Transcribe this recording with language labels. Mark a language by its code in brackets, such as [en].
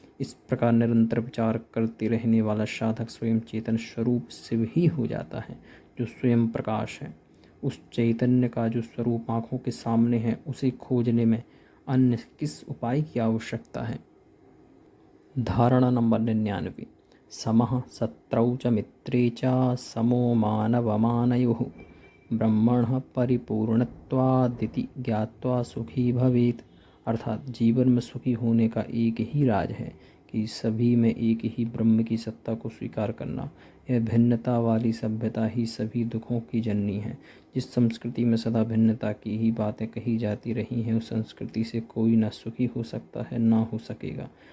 [hi] इस प्रकार निरंतर विचार करते रहने वाला साधक स्वयं चेतन स्वरूप शिव ही हो जाता है, जो स्वयं प्रकाश है। उस चैतन्य का जो स्वरूप आँखों के सामने है, उसे खोजने में अन्य किस उपाय की आवश्यकता है। धारणा नंबर 99। [sa] समः शत्रौ च मित्रे च समो मानवमानयोः ब्रह्मणः परिपूर्णत्वादिति ज्ञात्वा सुखी भवेत्। [hi] अर्थात जीवन में सुखी होने का एक ही राज है कि सभी में एक ही ब्रह्म की सत्ता को स्वीकार करना। यह भिन्नता वाली सभ्यता ही सभी दुखों की जननी है। जिस संस्कृति में सदा भिन्नता की ही बातें कही जाती रही हैं, उस संस्कृति से कोई न सुखी हो सकता है, ना हो सकेगा।